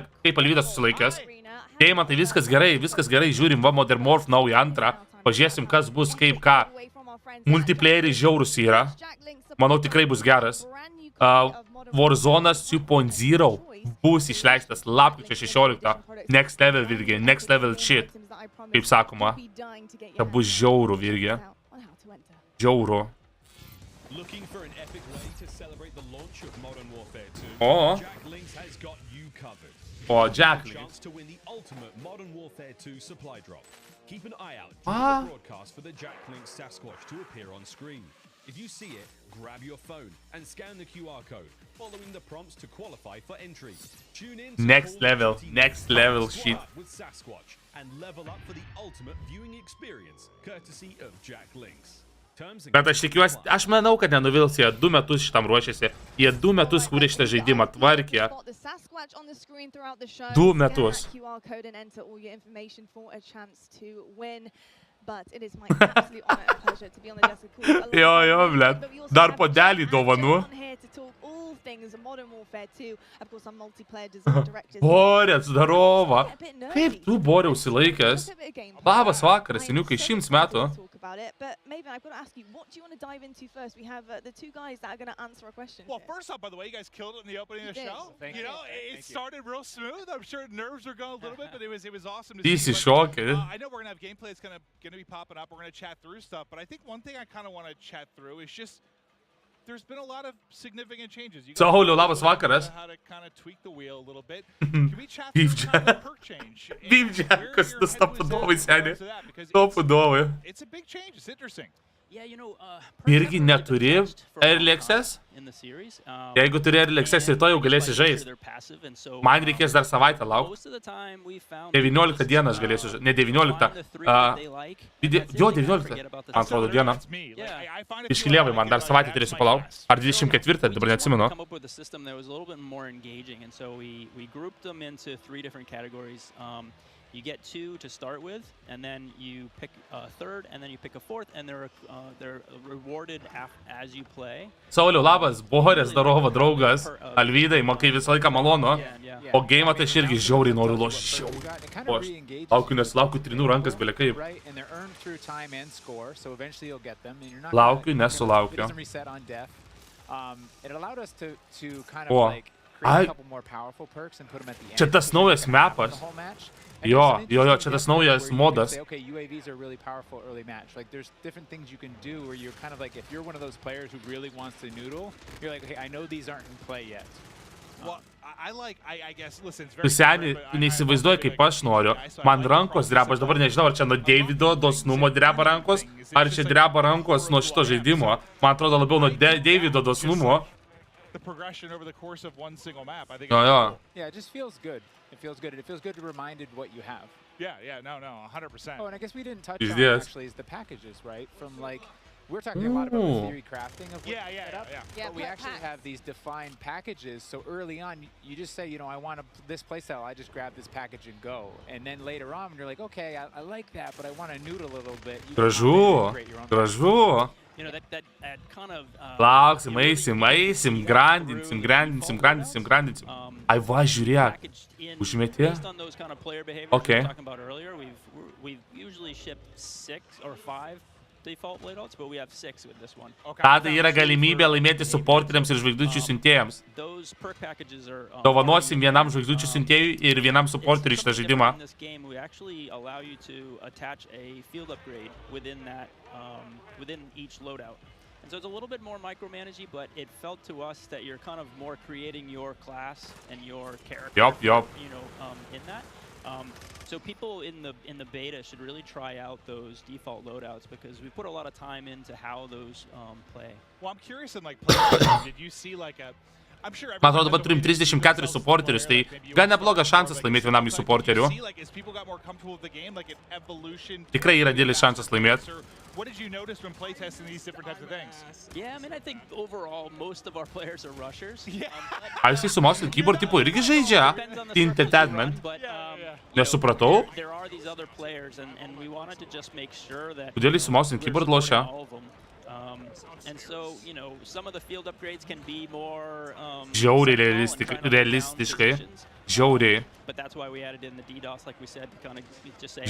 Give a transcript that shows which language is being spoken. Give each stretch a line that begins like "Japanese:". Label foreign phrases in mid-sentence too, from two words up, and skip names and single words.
Lithuanian: Kaip Alvydas susilaikęs. Deimantai, viskas gerai, žiūrim, va, Modern Morph naują antrą. Pažiūrėsim, kas bus, kaip ką. Multiplayeriai žiaurus yra. Manau, tikrai bus geras. Warzone 2.0 bus išleistas lapkričio 16.
English: Next level virgi, next level shit.
Lithuanian: Kaip sakoma. Tai bus žiaurų virgi. Žiaurų. O,
English: Jack Links. Keep an eye out for the broadcast for the Jack Links Sasquatch to appear on screen. If you see it, grab your phone and scan the QR code, following the prompts to qualify for entry. Tune in to next level shit with Sasquatch and level up for the ultimate viewing experience, courtesy of Jack Links.
Lithuanian: Bet aš tikiuosi, aš manau, kad nenuvils, jie 2 metus šitam ruošiasi. Jie 2 metus kūrė šitą žaidimą, tvarkė. 2 metus. Jo, bled. Dar podelį dovanų. Borės, darova. Kaip tu, Borė, užsilaikęs? Labas vakaras, seniukai, 100 metų.
English: About it, but maybe I've got to ask you, what do you want to dive into first? We have the two guys that are going to answer a question. Well, first off, by the way, you guys killed it in the opening of the show. You know, it started real smooth. I'm sure nerves were going a little bit, but it was awesome to see. I know we're going to have gameplay that's going to be popping up. We're going to chat through stuff, but I think one thing I kind of want to chat through is just there's been a lot of significant changes. You guys
Lithuanian: labas vakaras.
English: How to kind of tweak the wheel a little bit. Can we chat through kind of the perk change?
Lithuanian: Beef Jackas, tas stopudovai, seniai. Stopudovai.
English: It's a big change. It's interesting.
Lithuanian: Irgi neturi
English: Early Access.
Lithuanian: Jeigu turi
English: Early Access,
Lithuanian: rytoj jau galėsi žaisti. Man reikės dar savaitę laukti. 19 dieną aš galėsiu žaisti. Ne 19. Jo, 19. Man atrodo dieną. Iškilievai man dar savaitę turėsiu palaukti. Ar 24, dabar neatsimenu.
English: You get 2 to start with, and then you pick a third, and then you pick a fourth, and they're rewarded as you play.
Lithuanian: Sauliau, labas, Borės, darova, draugas. Alvydai, man kai visą laiką malonu. O game'ą tai aš irgi žiauriai noriu lošti. Laukiu, nesulaukiu trinų rankas, bele kaip. Laukiu, nesulaukiu. O, Ai,
English: a couple more powerful perks and put them at the end.
Lithuanian: čia tas naujas mapas.
English: The whole match.
Lithuanian: Jo, čia tas naujas modas.
English: Okay, UAVs are really powerful early match. Like there's different things you can do where you're kind of like, if you're one of those players who really wants to noodle, you're like, okay, I know these aren't in play yet. Well, I guess, listen, it's
Lithuanian: Tu seniai, tu neįsivaizduoji, kaip aš noriu. Man rankos dreba, aš dabar nežinau, ar čia nuo Davido dosnumo dreba rankos, ar čia dreba rankos nuo šito žaidimo. Man atrodo labiau nuo Davido dosnumo.
English: The progression over the course of one single map, I think.
Lithuanian: Jo.
English: Yeah, it just feels good. It feels good. It feels good to be reminded what you have. Yeah, no, 100%. Oh, and I guess we didn't touch on actually is the packages, right? From like, we're talking a lot about the theory crafting of what you set up, but we actually have these defined packages. So early on, you just say, you know, I want this playstyle. I just grab this package and go. And then later on, you're like, okay, I like that, but I want to noodle a little bit.
Lithuanian: Gražu.
English: You know, that kind of...
Lithuanian: Lauksim, eisim, grandinsim. Ai, va, žiūrėk. Užmetė?
English: Okay. We've usually shipped 6 or 5 default loadouts, but we have 6 with this one.
Lithuanian: Tada yra galimybė laimėti supporteriams ir žvaigždučių siuntėjams. Dovanosim vienam žvaigždučių siuntėjui ir vienam supporteriui šitą žaidimą.
English: In this game, we actually allow you to attach a field upgrade within that, within each loadout. And so it's a little bit more micromanagey, but it felt to us that you're kind of more creating your class and your character. Yup. You know, in that. So people in the beta should really try out those default loadouts because we put a lot of time into how those play. Well, I'm curious in like playing, did you see like a...
Lithuanian: Man atrodo, dabar turim 34 supporterius, tai gan neblogas šansas laimėti vienam iš supporterių. Tikrai yra didelis šansas laimėti.
English: What did you notice when playtesting these different types of things? Yeah, I mean, I think overall most of our players are rushers.
Lithuanian: Ar jisai su
English: mouse and keyboard
Lithuanian: tipo irgi žaidžia? Entertainment. Nesupratau.
English: There are these other players and we wanted to just make sure that
Lithuanian: Kodėl jis su
English: mouse and keyboard
Lithuanian: lošia?
English: And so, you know, some of the field upgrades can be more
Lithuanian: Žiauriai realistiškai. Žiauriai.
English: But that's why we added in the DDoS, like we said, to kind of just say